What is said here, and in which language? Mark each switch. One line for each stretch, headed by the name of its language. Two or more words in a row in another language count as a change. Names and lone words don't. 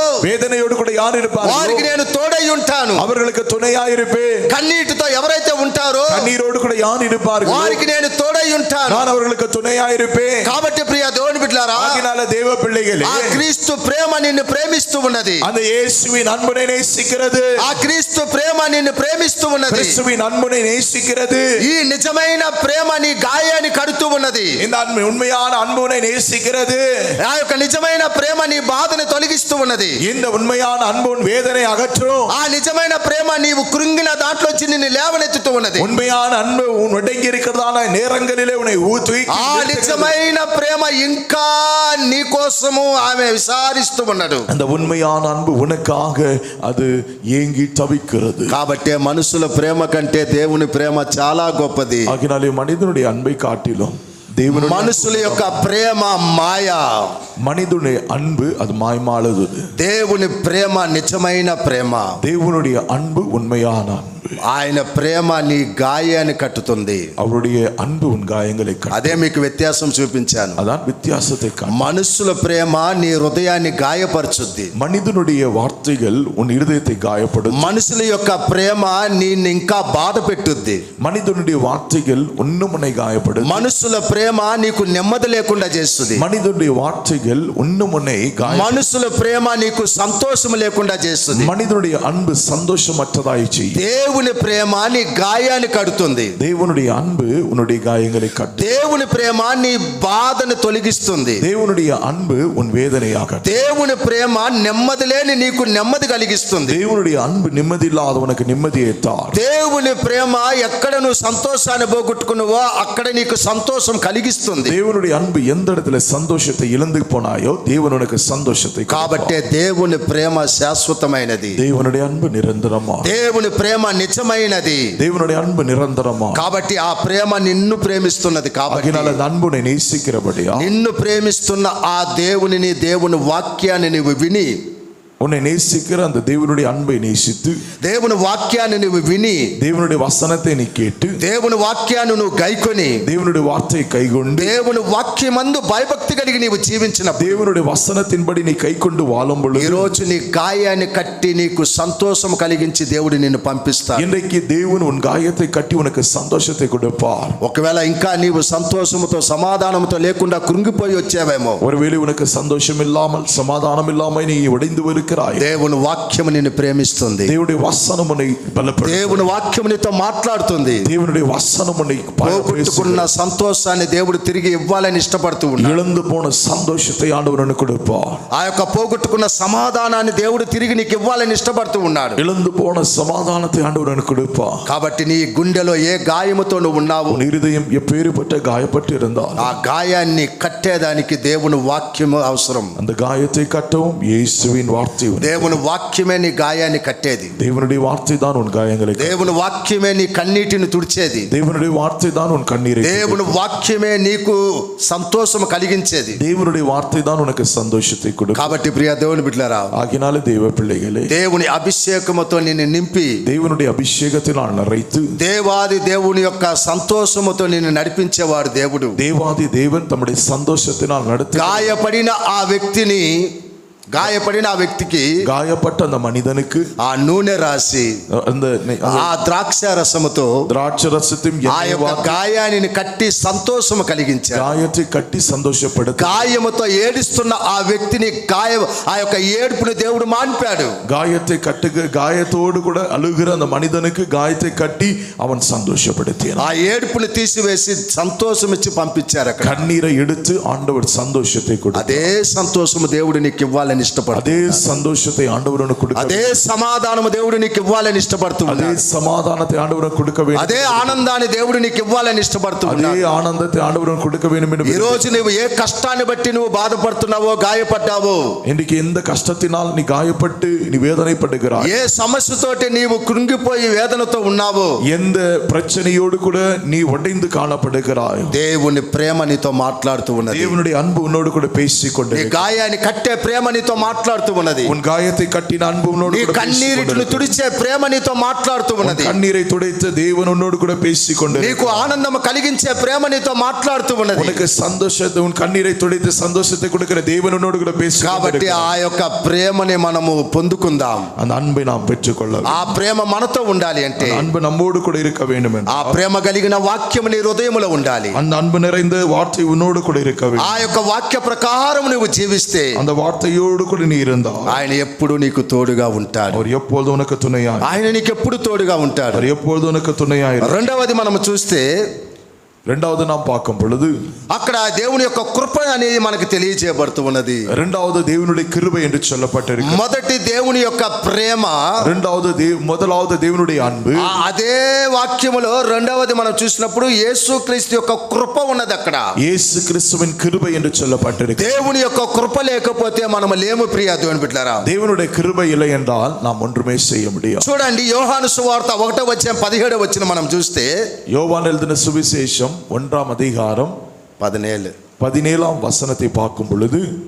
Tamil: வேதனையோடு கூட யார் இருப்பார்,
Telugu: వారికి నేను తోడై ఉంటాను.
Tamil: அவர்களுக்கு துணையா இருப்பேன்.
Telugu: కన్నీటితో ఎవరైతే ఉంటారో
Tamil: கண்ணீரோடு கூட யார் இருப்பார்கள்,
Telugu: వారికి నేను తోడై ఉంటాను.
Tamil: நான் அவர்களுக்கு துணையா இருப்பேன்.
Telugu: కాబట్టి ప్రియ దేవుని బిడ్డలారా,
Tamil: ஆகினால தேவ பிள்ளைகளே,
Telugu: ఆ క్రీస్తు ప్రేమ నిన్ను ప్రేమిస్తూ ఉన్నది.
Tamil: அந்த இயேசுவின் அன்பை நேசிக்கிறது.
Telugu: ఆ క్రీస్తు ప్రేమ నిన్ను ప్రేమిస్తూ ఉన్నది.
Tamil: கிறிஸ்துவின் அன்பை நேசிக்கிறது.
Telugu: ఈ నిజమైన ప్రేమ నీ గాయాన్ని కడుతూ ఉన్నది.
Tamil: இந்த அன்பு உண்மையான அன்பை நேசிக்கிறது.
Telugu: ఆ యొక్క నిజమైన ప్రేమ నీ బాధను తొలగిస్తూ ఉన్నది.
Tamil: இந்த உண்மையான அன்பு வேதனை அகற்றும்.
Telugu: ఆ నిజమైన ప్రేమ నీవు కృంగిన దాంట్లోంచి నిన్ను లేవనెత్తుతూ ఉన్నది.
Tamil: உண்மையான அன்பு உன் ஒடுங்கி இருக்கிறதான நேரங்களிலே உன்னை ஊற்றி,
Telugu: ఆ నిజమైన ప్రేమ ఇంకా నీ కోసము ఆమె విచారిస్తూ ఉన్నాడు.
Tamil: அந்த உண்மையான அன்பு உனக்காக அது ஏங்கி தவிக்கிறது.
Telugu: కాబట్టి మనుషుల ప్రేమ కంటే దేవుని ప్రేమ చాలా గొప్పది.
Tamil: ஆகினாலே மனிதனுடைய அன்பை காட்டிலும் தேவனுடைய
Telugu: మనుషుల యొక్క ప్రేమ మాయ,
Tamil: மனிதனுடைய அன்பு அது மாய்மானது.
Telugu: దేవుని ప్రేమ నిజమైన ప్రేమ.
Tamil: தேவனுடைய அன்பு உண்மையான அன்பு.
Telugu: ఆయన ప్రేమ నీ గాయాన్ని కట్టుతుంది.
Tamil: அவருடைய அன்பு உன் காயங்களை கட்டும்.
Telugu: అదే మీకు వ్యత్యాసం చూపించాను.
Tamil: அதான் வித்தியாசத்தை காட்டும்.
Telugu: మనుషుల ప్రేమ నీ హృదయాన్ని గాయపరచుద్ది.
Tamil: மனிதனுடைய வார்த்தைகள் உன் இருதயத்தை காயப்படும்.
Telugu: మనుషుల యొక్క ప్రేమ నిన్ను ఇంకా బాధ పెట్టుద్ది.
Tamil: மனிதனுடைய வார்த்தைகள் இன்னும் உன்னை காயப்படும்.
Telugu: మనుషుల ప్రేమ నీకు నెమ్మది లేకుండా చేస్తుంది.
Tamil: மனிதனுடைய வார்த்தைகள் இன்னும் உன்னை
Telugu: మనుషుల ప్రేమ నీకు సంతోషం లేకుండా చేస్తుంది.
Tamil: மனிதனுடைய அன்பு சந்தோஷமற்றதாய் செய்யும்.
Telugu: దేవుని ప్రేమ నీ గాయాన్ని కడుతుంది.
Tamil: தேவனுடைய அன்பு உன்னுடைய காயங்களை கட்டும்.
Telugu: దేవుని ప్రేమ నీ బాధను తొలగిస్తుంది.
Tamil: தேவனுடைய அன்பு உன் வேதனையாக.
Telugu: దేవుని ప్రేమ నెమ్మది లేని నీకు నెమ్మది కలిగిస్తుంది.
Tamil: தேவனுடைய அன்பு நிம்மதி இல்லாதவனுக்கு நிம்மதியை தார்.
Telugu: దేవుని ప్రేమ ఎక్కడ నువ్వు సంతోషాన్ని పోగొట్టుకున్నావో అక్కడ నీకు సంతోషం కలిగిస్తుంది.
Tamil: தேவனுடைய அன்பு எந்த இடத்துல சந்தோஷத்தை இழந்து போனாயோ தேவன் உனக்கு சந்தோஷத்தை.
Telugu: కాబట్టి దేవుని ప్రేమ శాశ్వతమైనది.
Tamil: தேவனுடைய அன்பு நிரந்தரமா.
Telugu: దేవుని ప్రేమ నిజమైనది.
Tamil: தேவனுடைய அன்பு நிரந்தரமா.
Telugu: కాబట్టి ఆ ప్రేమ నిన్ను ప్రేమిస్తున్నది. కాబట్టి
Tamil: அந்த அன்புனை நேசிக்கிறபடியா
Telugu: నిన్ను ప్రేమిస్తున్న ఆ దేవునిని, దేవుని వాక్యాన్ని నువ్వు విని,
Tamil: உன்னை நேசிக்கிற அந்த தேவனுடைய அன்பை நேசித்து,
Telugu: దేవుని వాక్యాన్ని నువ్వు విని,
Tamil: தேவனுடைய வசனத்தை நீ கேட்டு,
Telugu: దేవుని వాక్యాన్ని నువ్వు గైకొని,
Tamil: தேவனுடைய வார்த்தையை கைக்கொண்டு,
Telugu: దేవుని వాక్యమందు భయభక్తి కలిగి నీవు జీవించినప్పుడు,
Tamil: தேவனுடைய வசனத்தின்படி நீ கைக்கொண்டு வாழும் பொழுது,
Telugu: ఈ రోజు నీ గాయాన్ని కట్టి నీకు సంతోషం కలిగించి దేవుడు నిన్ను పంపిస్తాడు.
Tamil: இன்றைக்கு தேவன் உன் காயத்தை கட்டி உனக்கு சந்தோஷத்தை கொடுப்பார்.
Telugu: ఒకవేళ ఇంకా నీవు సంతోషముతో సమాధానంతో లేకుండా కృంగిపోయి వచ్చావేమో,
Tamil: ஒருவேளை உனக்கு சந்தோஷம் இல்லாமல் சமாதானம் இல்லாமல் நீ உடைந்து இருக்கிறாய்.
Telugu: దేవుని వాక్యము నిన్ను ప్రేమిస్తుంది.
Tamil: தேவனுடைய வசனம் உன்னை பலப்படுத்தும்.
Telugu: దేవుని వాక్యము నీతో మాట్లాడుతుంది.
Tamil: தேவனுடைய வசனம் உன்னை
Telugu: పోగొట్టుకున్న సంతోషాన్ని దేవుడు తిరిగి ఇవ్వాలని ఇష్టపడుతూ ఉన్నాడు.
Tamil: இழந்து போன சந்தோஷத்தை ஆண்டவர் உனக்கு கொடுப்பார்.
Telugu: ఆ యొక్క పోగొట్టుకున్న సమాధానాన్ని దేవుడు తిరిగి నీకు ఇవ్వాలని ఇష్టపడుతూ ఉన్నాడు.
Tamil: இழந்து போன சமாதானத்தை ஆண்டவர் உனக்கு கொடுப்பார்.
Telugu: కాబట్టి నీ గుండెలో ఏ గాయముతో నువ్వు ఉన్నావు,
Tamil: உன் இருதயம் எப்பேறுபட்ட காயப்பட்டு இருந்தால்
Telugu: ఆ గాయాన్ని కట్టేదానికి దేవుని వాక్యము అవసరం.
Tamil: அந்த காயத்தை கட்டவும் இயேசுவின் வார்த்தை.
Telugu: దేవుని వాక్యమే నీ గాయాన్ని కట్టేది.
Tamil: தேவனுடைய வார்த்தை தான் உன் காயங்களை.
Telugu: దేవుని వాక్యమే నీ కన్నీటిని తుడిచేది.
Tamil: தேவனுடைய வார்த்தை தான் உன் கண்ணீரை.
Telugu: దేవుని వాక్యమే నీకు సంతోషం కలిగించేది.
Tamil: தேவனுடைய வார்த்தை தான் உனக்கு சந்தோஷத்தை கொடுக்கும்.
Telugu: కాబట్టి ప్రియ దేవుని బిడ్డలారా,
Tamil: ஆகினாலே தேவ பிள்ளைகளே,
Telugu: దేవుని అభిషేకముతో నిన్ను నింపి,
Tamil: தேவனுடைய அபிஷேகத்தினால் நிறைத்து,
Telugu: దేవాది దేవుని యొక్క సంతోషముతో నిన్ను నడిపించేవాడు దేవుడు.
Tamil: தேவாதி தேவன் தம்முடைய சந்தோஷத்தினால் நடத்தி,
Telugu: గాయపడిన ఆ వ్యక్తికి
Tamil: காயப்பட்ட அந்த மனிதனுக்கு
Telugu: ఆ నూనె రాసి,
Tamil: அந்த
Telugu: ఆ ద్రాక్ష రసముతో
Tamil: திராட்சை ரசத்தையும்
Telugu: ఆ యొక్క గాయాన్ని కట్టి సంతోషము కలిగించాడు.
Tamil: காயத்தை கட்டி சந்தோஷப்படுத்த,
Telugu: గాయముతో ఏడుస్తున్న ఆ వ్యక్తిని ఆ యొక్క ఏడుపుని దేవుడు మాన్పాడు.
Tamil: காயத்தை கட்டுக காயத்தோடு கூட அழுகிற அந்த மனிதனுக்கு காயத்தை கட்டி அவன் சந்தோஷப்படுத்தினான்.
Telugu: ఆ ఏడుపుని తీసివేసి సంతోషం ఇచ్చి పంపించారు. అక్కడ
Tamil: கண்ணீரை எடுத்து ஆண்டவர் சந்தோஷத்தை கொடுத்தார்.
Telugu: అదే సంతోషము దేవుడు నీకు ఇవ్వాలని ఇష్టపడు.
Tamil: அதே சந்தோஷத்தை ஆண்டவர் உனக்கு கொடுக்க,
Telugu: అదే సమాధానము దేవుడు నీకు ఇవ్వాలని ఇష్టపడుతూ
Tamil: அதே
Telugu: ఉన్నాడు.
Tamil: சமாதானத்தை ஆண்டவர் கொடுக்க வேண்டும்.
Telugu: అదే ఆనందాన్ని దేవుడు నీకు ఇవ్వాలని ఇష్టపడుతూ
Tamil: அதே
Telugu: ఉన్నాడు.
Tamil: ஆனந்தத்தை ஆண்டவர் கொடுக்க வேண்டும் என்று.
Telugu: ఈ రోజు నువ్వు ఏ కష్టాన్ని బట్టి నువ్వు బాధపడుతున్నావో, గాయపడ్డావో,
Tamil: இன்றைக்கு எந்த கஷ்டத்தினால் நீ காயப்பட்டு நீ வேதனைப்படுகிறாய்,
Telugu: ఏ సమస్యతోటి నీవు కృంగిపోయి వేదనతో ఉన్నావో,
Tamil: எந்த பிரச்சனையோடு கூட நீ உடைந்து காணப்படுகிறாய்,
Telugu: దేవుని ప్రేమ నీతో మాట్లాడుతూ ఉన్నది.
Tamil: தேவனுடைய அன்பு உன்னோடு கூட பேசிக்
Telugu: నీ
Tamil: கொண்டு,
Telugu: గాయాన్ని కట్టే ప్రేమ నీతో నీతో మాట్లాడుతూ ఉన్నది.
Tamil: உன் காயத்தை கட்டின அன்பு உன்னோடு
Telugu: నీ
Tamil: கூட
Telugu: కన్నీరును తుడిచే ప్రేమ నీతో మాట్లాడుతూ ఉన్నది.
Tamil: கண்ணீரை துடைத்த தேவன் உன்னோடு கூட பேசிக்கொண்டு
Telugu: నీకు ఆనందం కలిగించే ప్రేమ నీతో మాట్లాడుతూ ఉన్నది.
Tamil: உனக்கு சந்தோஷத்தை உன் கண்ணீரை துடைத்து சந்தோஷத்தை கொடுக்கிற தேவன் உன்னோடு கூட பேசி.
Telugu: కాబట్టి ఆ యొక్క ప్రేమని మనము పొందుకుందాం.
Tamil: அந்த அன்பை நாம் பெற்றுக்கொள்ள.
Telugu: ఆ ప్రేమ మనతో ఉండాలి అంటే
Tamil: அன்பு நம்மோடு கூட இருக்க வேண்டும்.
Telugu: ఆ ప్రేమ కలిగిన వాక్యం నీ హృదయములో ఉండాలి.
Tamil: அந்த அன்பு நிறைந்த வார்த்தை உன்னோடு கூட இருக்க வேண்டும்.
Telugu: ఆ యొక్క వాక్య ప్రకారం నువ్వు జీవిస్తే
Tamil: அந்த வார்த்தையோடு கூட நீ இருந்தால்
Telugu: ఆయన ఎప్పుడు నీకు తోడుగా ఉంటాడు.
Tamil: அவர் எப்பொழுதும் உனக்கு துணையாய்.
Telugu: ఆయన నీకు ఎప్పుడు తోడుగా ఉంటాడు.
Tamil: அவர் எப்பொழுதும் உனக்கு துணையாய்.
Telugu: రెండవది మనం చూస్తే
Tamil: இரண்டாவது நாம் பார்க்கும் பொழுது
Telugu: అక్కడ దేవుని యొక్క కృప అనేది మనకు తెలియజేయబడుతూ ఉన్నది.
Tamil: இரண்டாவது தேவனுடைய கிருபை என்று சொல்லப்பட்டிருக்கு.
Telugu: మొదటి దేవుని యొక్క ప్రేమ,
Tamil: முதலாவது தேவனுடைய அன்பு.
Telugu: అదే వాక్యములో రెండవది మనం చూసినప్పుడు యేసుక్రీస్తు యొక్క కృప ఉన్నది. అక్కడ
Tamil: యేసు கிறிஸ்துவின் கிருபை என்று சொல்லப்பட்டிருக்கு.
Telugu: దేవుని యొక్క కృప లేకపోతే మనం లేము ప్రియ దేవుని బిడ్డలారా.
Tamil: தேவனுடைய கிருபை இல்லை என்றால் நாம் ஒன்றுமே செய்ய முடியாது.
Telugu: చూడండి యోహాను సువార్త 1:17 మనం చూస్తే
Tamil: யோவான் எழுதின சுவிசேஷம் 1ஆம் அதிகாரம் 17ஆம் வசனத்தை பார்க்கும் பொழுது